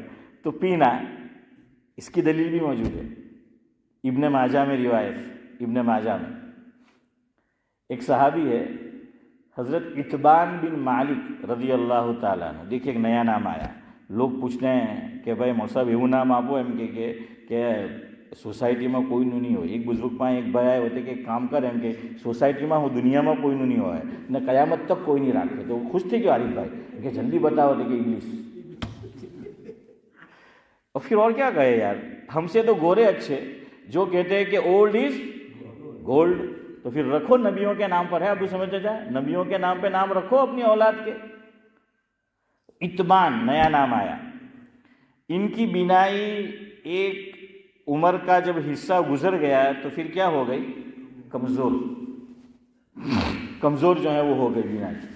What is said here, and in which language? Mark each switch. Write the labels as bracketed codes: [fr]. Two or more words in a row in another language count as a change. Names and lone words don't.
[ur] تو پینا، اس کی دلیل بھی موجود ہے ابن ماجہ میں، روایت ابن ماجہ میں ایک صحابی ہے حضرت اتبان بن مالک رضی اللہ تعالیٰ عنہ۔ دیکھیے ایک نیا نام آیا، لوگ پوچھتے ہیں کہ بھائی مول صاحب [gu] એવું નામ આપો એમ કે સોસાયટીમાં કોઈનું નહીં હોય। એક બુઝુર્ગ પાસે એક ભાઈ આવ્યો હતો કે એક કામ કરે એમ કે સોસાયટીમાં હું દુનિયામાં કોઈનું નહીં હોય ને કયામત તક કોઈ નહીં રાખે। તો ખુશ થઈ ગયો આરિફ ભાઈ [ur] کہ جلدی بتاؤ کہ انگلش۔ اور پھر اور کیا کہے یار، ہم سے تو گورے اچھے جو کہتے ہیں کہ [en] old is gold, [ur] تو پھر رکھو نبیوں کے نام پر ہے، اب سمجھتے جائے نبیوں کے نام پہ نام رکھو اپنی اولاد کے۔ اتبان نیا نام آیا، ان کی بینائی ایک عمر کا جب حصہ گزر گیا تو پھر کیا ہو گئی، کمزور جو ہے وہ ہو گئی بینائی۔